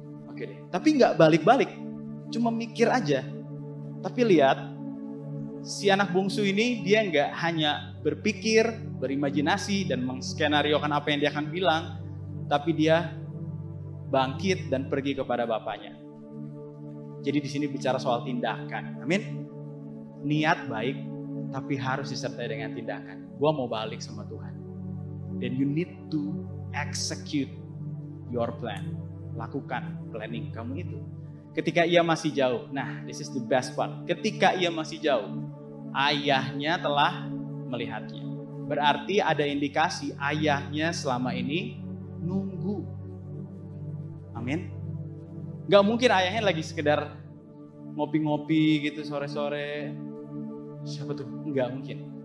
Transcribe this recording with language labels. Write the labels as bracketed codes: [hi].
[id] Oke deh, tapi nggak balik-balik, cuma mikir aja. Tapi lihat, si anak bungsu ini dia nggak hanya berpikir, berimajinasi dan menskenariokan apa yang dia akan bilang, tapi dia bangkit dan pergi kepada Bapaknya. Jadi di sini bicara soal tindakan. Amin. Niat baik, tapi harus disertai dengan tindakan. Gua mau balik sama Tuhan. [en] Then you need to execute your plan. [id] Lakukan planning kamu itu. Ketika ia masih jauh, nah [en] this is the best part. [id] Ketika ia masih jauh, ayahnya telah melihatnya. Berarti ada indikasi ayahnya selama ini nunggu. Amin. Gak mungkin ayahnya lagi sekedar ngopi-ngopi gitu sore-sore. Siapa tuh? Gak mungkin.